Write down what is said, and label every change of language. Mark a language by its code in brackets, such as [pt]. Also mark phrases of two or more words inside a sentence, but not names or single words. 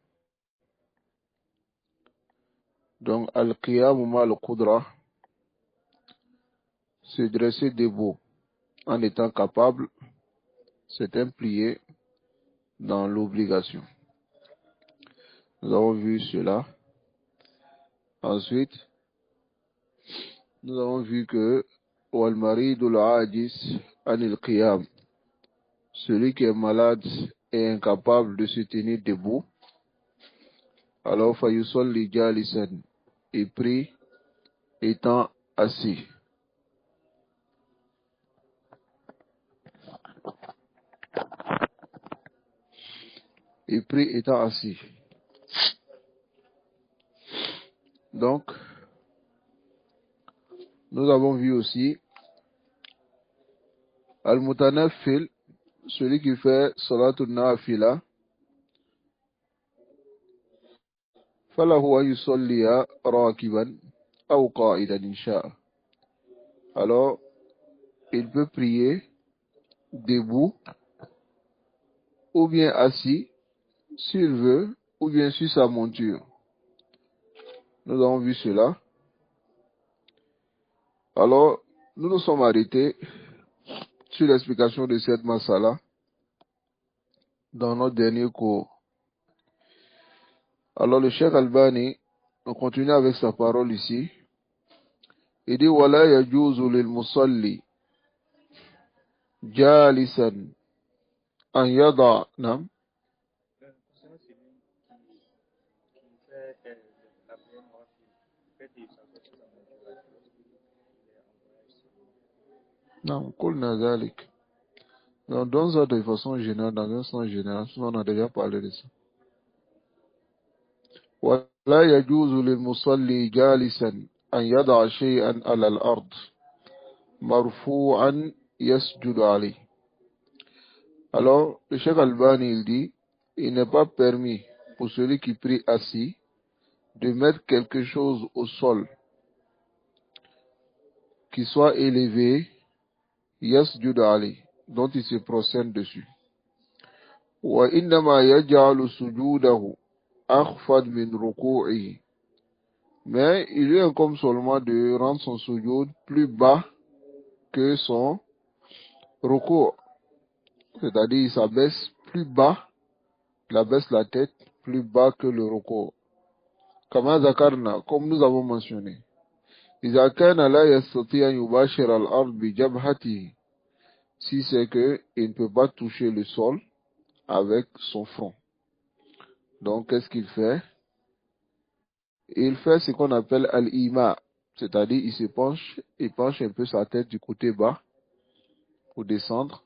[fr] Donc, [ar] القيام مع القدرة, [fr] se dresser debout en étant capable, c'est un plié dans l'obligation. Nous avons vu cela. Ensuite, nous avons vu que [ar] والمريض العاجز عن القيام, [fr] celui qui est malade et incapable de se tenir debout, alors [ar] فيصلي جالسا, [fr] il prie étant assis. Il prie étant assis. Donc, nous avons vu aussi al-mutanaffil, celui qui fait [ar] صلاة النافلة, فله أن يصلي راكبا أو قاعدا إن شاء. [fr] Alors, il peut prier debout ou bien assis s'il veut, ou bien sur sa monture. Nous avons vu cela. Alors, nous nous sommes arrêtés sur l'explication de cette masala dans notre dernier cours. Alors, le Cheikh Albani, on continue avec sa parole ici. Il dit, [ar] وَلَا يَجُوزُ لِلْمُصَلِّ جَالِسًا أَنْ يَضَعَ نعم. Non, قلنا ذلك. [fr] Dans ça de façon générale, dans un sens général, on a déjà parlé de ça. [ar] ولا يجوز للمصلي جالسا أن يضع شيئا على الأرض مرفوعا يسجد عليه. [fr] Alors, le Cheikh Albani, il dit, il n'est pas permis pour celui qui prie assis de mettre quelque chose au sol qui soit élevé, [ar] يسجد عليه, [fr] dont il se prosterne dessus. [ar] وإنما يجعل سجوده أخفض من ركوعه. [fr] Mais il lui incombe seulement de rendre son sujoud plus bas que son ruku'. C'est-à-dire, il s'abaisse plus bas, il abaisse la tête plus bas que le ruku'. [ar] كما ذكرنا, [fr] comme nous avons mentionné. [ar] إذا كان لا يستطيع أن يباشر الأرض بجبهته, [fr] si c'est que il ne peut pas toucher le sol avec son front. Donc, qu'est-ce qu'il fait? Il fait ce qu'on appelle al-ima, c'est-à-dire il penche un peu sa tête du côté bas pour descendre.